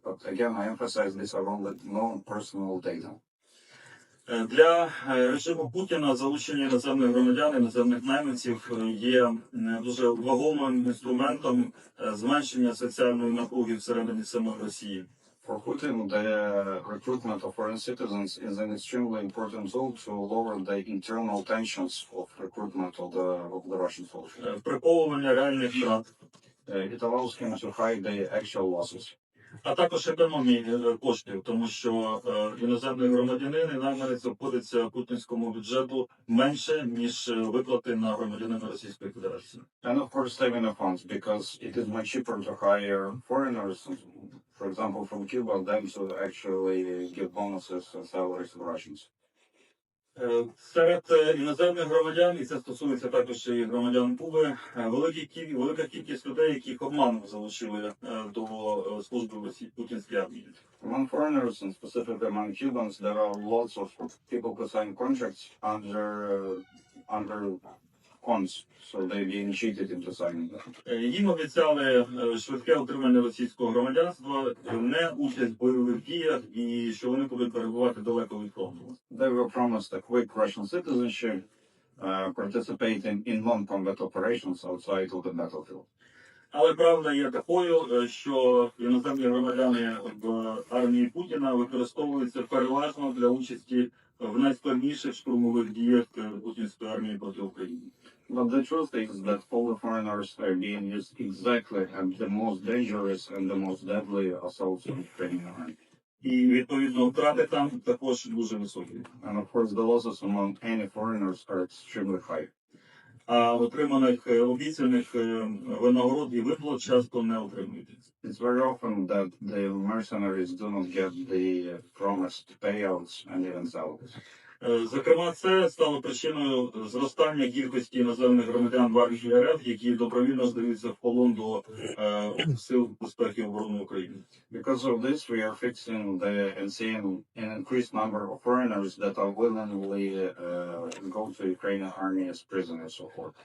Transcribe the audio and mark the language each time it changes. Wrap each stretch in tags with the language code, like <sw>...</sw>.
<en>But again, I emphasize these are only known personal data.</en> <uk>Для режиму Путіна залучення іноземних громадян, іноземних найманців є дуже вагомим інструментом зменшення соціальної напруги всередині самої Росії.</uk> <en>For Putin, the recruitment of foreign citizens is an extremely important tool to lower the internal tensions of recruitment of the Russian soldiers.</en> <uk>Приховування реальних втрат.</uk> <en>It allows him to hide the actual losses.</en> <uk>А також економії коштів, тому що іноземний громадянин і найманець обходиться путінському бюджету менше, ніж виплати на громадянина Російської Федерації.</uk> <en>And of course, saving the funds, because it is much cheaper to hire foreigners, for example, from Cuba, than to actually give bonuses and salaries to Russians.</en> <uk>Серед іноземних громадян, і це стосується також і громадян Куби, велика кількість людей, яких обманом залучили до служби в путінській армії.</uk> <en>Among foreigners, and specifically among Cubans, there are lots of people who sign contracts under cons, so they being cheated into signing them.</en> <uk>Їм обіцяли швидке отримання російського громадянства, не участь в бойових діях і що вони будуть перебувати далеко від фронту.</uk> <en>They were promised a quick Russian citizenship, participating in non-combat operations outside of the battlefield.</en> <uk>Але правда є такою, що іноземні громадяни в армії Путіна використовуються переважно для участі в найскладніших штурмових діях путінської армії проти України.</uk> <en>But the truth is that all the foreigners are being used exactly at the most dangerous and the most deadly assaults on Ukrainian army.</en> <uk>І відповідно втрати там також дуже високі.</uk> <en>And of course the losses among any foreigners are extremely high.</en> <uk>А отриманих обіцяних винагород і виплат часто не отримують.</uk> <en>It's very often that the mercenaries do not get the promised payouts and even salaries.</en> <uk>Зокрема, це стало причиною зростання кількості іноземних громадян в армії РФ, які добровільно здаються в полон до сил безпеки і оборони України.</uk> <en>Because of this, we are fixing and seeing an increased number of foreigners that are willingly go to Ukrainian army as prisoners so forth.</en>